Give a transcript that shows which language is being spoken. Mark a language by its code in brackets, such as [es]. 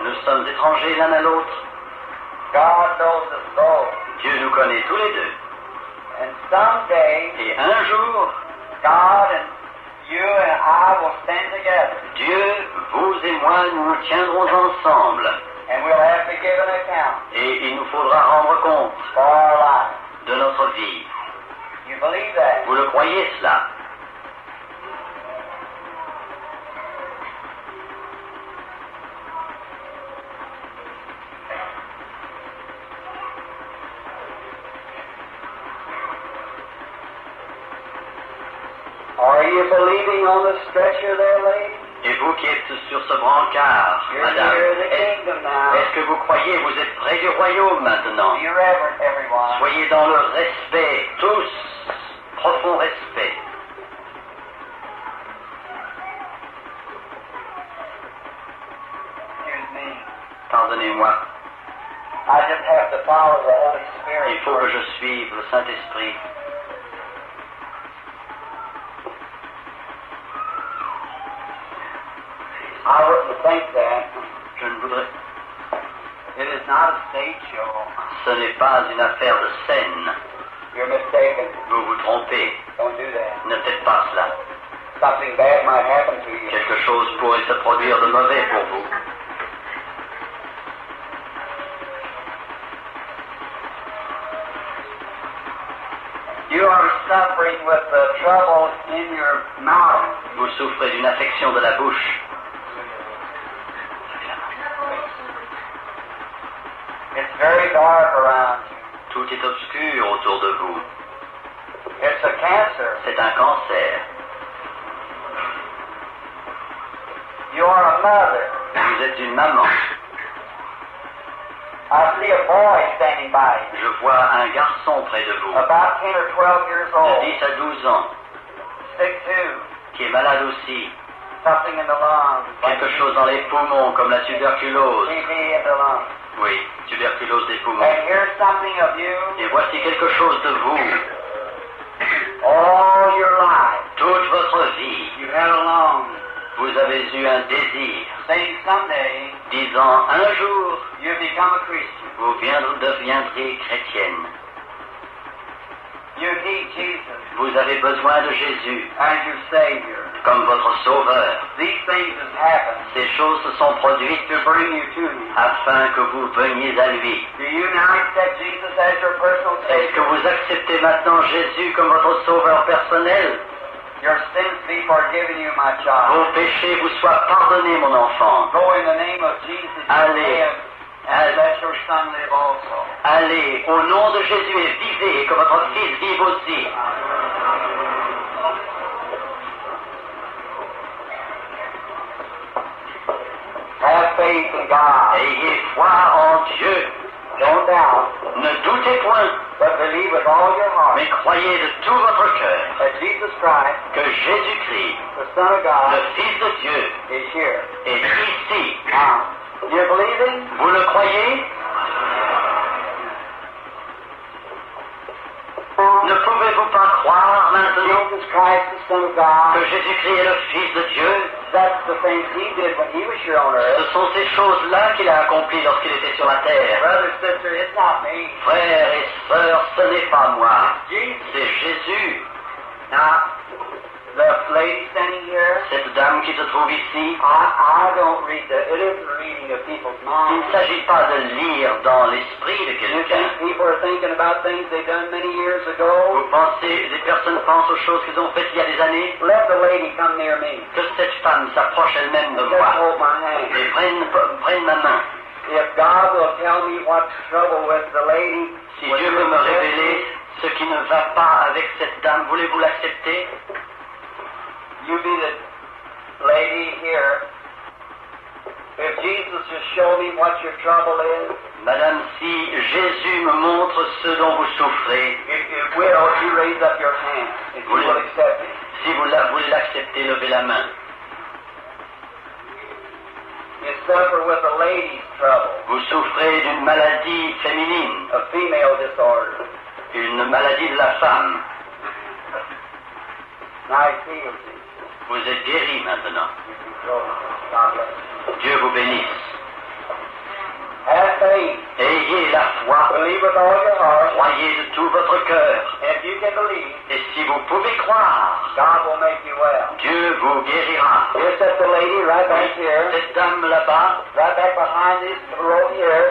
[fr] Nous sommes étrangers l'un à l'autre. [en] God knows us both. [fr] Dieu nous connaît tous les deux. [en] And someday, [fr] Et un jour, [en] God and you and I will stand together. [fr] Dieu, vous et moi, nous nous tiendrons ensemble. [en] And we'll have to give an account [fr] Et il nous faudra rendre compte [en] for our life. [fr] de notre vie. [en] You believe that? [fr] Vous le croyez cela? [en] Are you believing on the stretcher there, lady? [fr] Et vous qui êtes sur ce brancard, [en] You're [fr] madame, [en] near the [fr] est-ce [en] kingdom now. [fr] est-ce que vous croyez, vous êtes près du royaume maintenant? [en] Be reverent, everyone. [fr] Soyez dans le respect, tous, profond respect. [en] Excuse me. [fr] Pardonnez-moi, [en] I just have to follow the [fr] je suive le Saint-Esprit. [en] I wouldn't think that. [fr] Je ne voudrais... [en] It is not a stage show. [fr] Ce n'est pas une affaire de scène. [en] You're mistaken. [fr] Vous vous trompez. [en] Don't do that. [fr] Ne faites pas cela. [en] Something bad might happen to you. [fr] Quelque chose pourrait se produire de mauvais pour vous. [en] You are suffering with the trouble in your mouth. [fr] Vous souffrez d'une affection de la bouche. [en] It's very dark around you. [fr] Tout est obscur autour de vous. [en] It's a cancer. [fr] C'est un cancer. [en] You are a mother. [fr] Vous êtes une maman. [en] I see a boy standing by you. [fr] Je vois un garçon près de vous, [en] About 10 or 12 years [fr] de [en] old. [fr] 10 à 12 ans, [en] Sick too. [fr] qui est malade aussi. [en] Something in the lungs. [fr] Quelque chose dans les poumons, comme la tuberculose. [en] TB in the lungs. [fr] Oui, tuberculose des poumons. [en] And here's something of you [fr] Et voici quelque chose de vous. [en] all your life. [fr] Toute votre vie, [en] You had a longing, [fr] vous avez eu un désir, [en] saying someday [fr] disant un jour, [en] you become a Christian. [fr] vous deviendrez chrétienne. [en] You need Jesus [fr] Vous avez besoin de Jésus [en] as your Savior. [fr] comme votre sauveur. [en] These things have happened [fr] Ces choses se sont produites [en] to bring you to Him. [fr] afin que vous veniez à lui. [en] Do you now accept Jesus as your personal [fr] Est-ce que [en] Savior? [fr] vous acceptez maintenant Jésus comme votre sauveur personnel? [en] Your sins be forgiven you, my child. [fr] Vos péchés vous soient pardonnés, mon enfant. [en] Go in the name of Jesus [fr] Allez. [en] and live, and let your son live also. [fr] Allez au nom de Jésus et vivez, et que votre Fils vive aussi. [en] Have faith in God. [fr] Ayez foi en Dieu. [en] Don't doubt, [fr] Ne doutez point, [en] but believe with all your heart [fr] mais croyez de tout votre cœur [en] that Jesus Christ, [fr] que Jésus-Christ, [en] the Son of God, [fr] le Fils de Dieu, [en] is here. [fr] est ici. [en] Now, do you believe Him? [fr] Vous le croyez? Ne pouvez-vous pas croire maintenant [en] Jesus Christ, the Son of God, [fr] que Jésus-Christ est le Fils de Dieu? [en] that's the things He did when He was here on [fr] Ce [en] earth. [fr] sont ces choses-là qu'il a accomplies lorsqu'il était sur la terre. [en] Brother, sister, it's not me. [fr] Frères et sœurs, ce n'est pas moi, [en] Jesus. [fr] c'est Jésus. [en] Now, the lady standing here, [fr] Cette dame qui se trouve ici, [en] I don't read it isn't reading of people's [fr] il [en] minds. [fr] ne s'agit pas de lire dans l'esprit de [en] You [fr] quelqu'un. [en] think people are thinking about things they done many years ago? [fr] Vous pensez, des personnes pensent aux choses qu'ils ont faites il y a des années, [en] Let the lady come near me. [fr] que cette femme s'approche elle-même de [en] Just [fr] moi [en] hold my hand. [fr] et prenne ma main. [en] If God will tell me what's trouble with the lady, [fr] Si [en] with [fr] Dieu [en] your [fr] veut me [en] possession, [fr] révéler ce qui ne va pas avec cette dame, voulez-vous l'accepter? [en] you be the lady here. If Jesus just show me what your trouble is, [fr] Madame, si Jésus me montre ce dont vous souffrez, [en] if will, you raise up your hand if you will accept it. [fr] si vous voulez l'accepter, levez la main. [en] You suffer with a lady's trouble, [fr] Vous souffrez d'une maladie féminine, [en] a female disorder. [fr] une maladie de la femme. [en] Nice healed you. [fr] Vous êtes guéri maintenant. [en] God bless you. [fr] Dieu vous bénisse. [en] Have faith. [fr] Ayez la foi, [en] Believe with all your heart. [fr] croyez de tout votre cœur. [en] If you can believe, [fr] Et si vous pouvez croire, [en] God will make you well. [fr] Dieu vous guérira. [en] Here's just the lady right back here, [fr] Cette dame là-bas, [en] right back behind this row here,